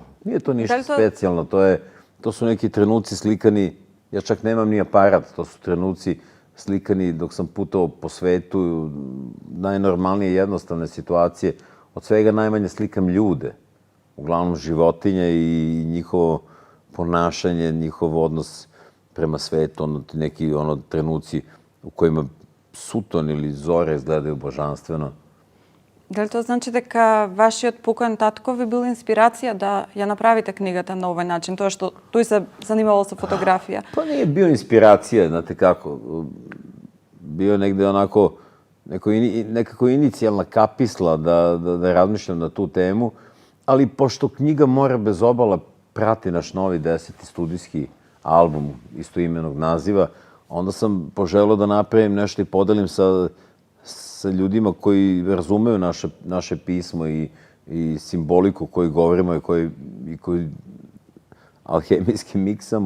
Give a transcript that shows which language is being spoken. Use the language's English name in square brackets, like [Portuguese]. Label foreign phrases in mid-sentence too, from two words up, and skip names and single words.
[Serbian] Nije to ništa specijalno, to su neki trenuci slikani, ja čak nemam ni aparat, to su trenuci slikani dok sam putovao po svetu, najnormalnije jednostavne situacije. Od svega najmanje slikam ljude, uglavnom životinje i njihovo ponašanje, njihov odnos prema svetu, neki trenuci u kojima suton ili zore izgledaju božanstveno. [Macedonian] Дали тоа значи дека вашиот покоен татко ви бил инспирација да ја направите книгата на овој начин, тоа што тој се занимавал со фотографија? [Serbian] Pa nije bio inspiracija, znate kako. Bio je negde onako nekako inicijalna kapisla da razmišljam na tu temu, ali pošto knjiga More bez obala prati naš novi 10. studijski album istoimenog naziva, onda sam poželeo da napravim nešto i podelim sa ljudima koji razumeju naše pismo i simboliku koju govorimo i koju alhemijski miksamo.